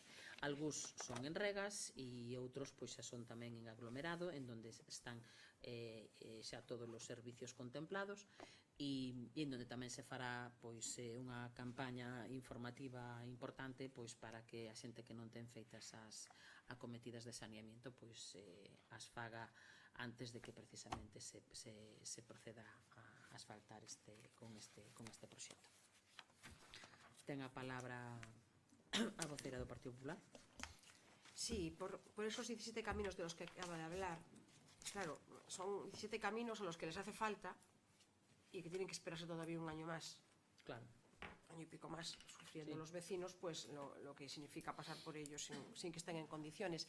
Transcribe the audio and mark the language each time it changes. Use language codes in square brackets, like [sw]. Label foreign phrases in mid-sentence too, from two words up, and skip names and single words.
[gl] Algúns son en regas e outros xa son tamén en aglomerado, en donde están xa todos os servicios contemplados e en donde tamén se fará unha campaña informativa importante para que a xente que non ten feitas as acometidas de saneamiento as faga antes de que precisamente se proceda a asfaltar con este proxecto. Ten a palabra a vocera do Partido Popular. [es] Sí, por esos 17 caminos de los que acaba de hablar, claro, son 17 caminos a los que les hace falta y que tienen que esperarse todavía un año más. Claro. Año y pico más, sufriendo los vecinos, pues lo que significa pasar por ellos sin que estén en condiciones.